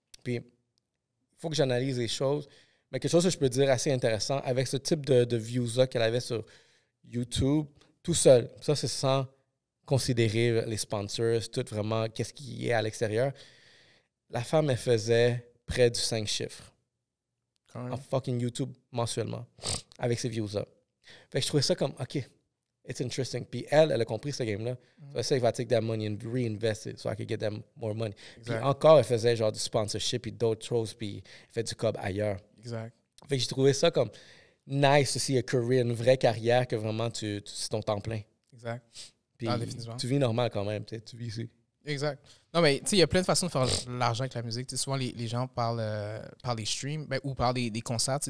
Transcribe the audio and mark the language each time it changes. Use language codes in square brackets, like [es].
[fr] Puis, il faut que j'analyse les choses. Mais quelque chose que je peux dire assez intéressant, avec ce type de views-là qu'elle avait sur YouTube, tout seul, ça, c'est sans considérer les sponsors, tout vraiment, qu'est-ce qui est à l'extérieur. La femme, elle faisait près du 5 chiffres en fucking YouTube mensuellement, avec ces views-là. Fait que je trouvais ça comme, [en] OK, it's interesting. [fr] Puis elle a compris ce game-là. [en] So [fr] elle va [en] take that money and reinvest it so I could get them more money. [fr] Puis encore, elle faisait genre du sponsorship et d'autres choses, puis elle fait du cob ailleurs. Exact. Fait que j'ai trouvé ça comme nice aussi, [en] a career, [fr] une vraie carrière que vraiment c'est ton temps plein. Exact. Puis tu vis normal quand même, tu vis ici. Exact. Non, mais tu sais, il y a plein de façons de faire l'argent avec la musique. T'sais, souvent, les gens parlent par les streams ou par des concerts.